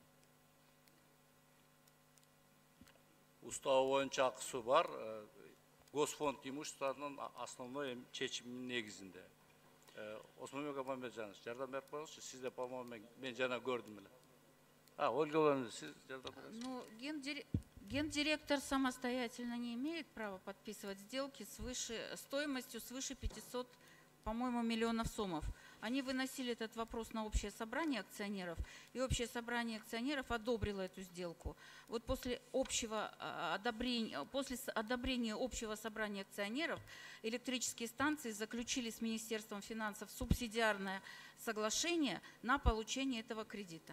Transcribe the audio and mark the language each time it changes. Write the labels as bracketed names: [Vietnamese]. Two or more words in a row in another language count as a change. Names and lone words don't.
[Kyrgyz] Уставы боюнча акысы бар. Госпонд имуществонун основной чечиминин негизинде. Осмонбек Аманбетжанович, жардам берип коюңузчу. Сиз де, по-моему, мен жана көрдүм эле. Ольга Владимировна, сиз жардам бересиз? [Russian] Ну, гендиректор самостоятельно не имеет права подписывать сделки стоимостью свыше 500, по-моему, миллионов сомов. Они выносили этот вопрос на общее собрание акционеров, и общее собрание акционеров одобрило эту сделку. Вот после одобрения общего собрания акционеров электрические станции заключили с Министерством финансов субсидиарное соглашение на получение этого кредита.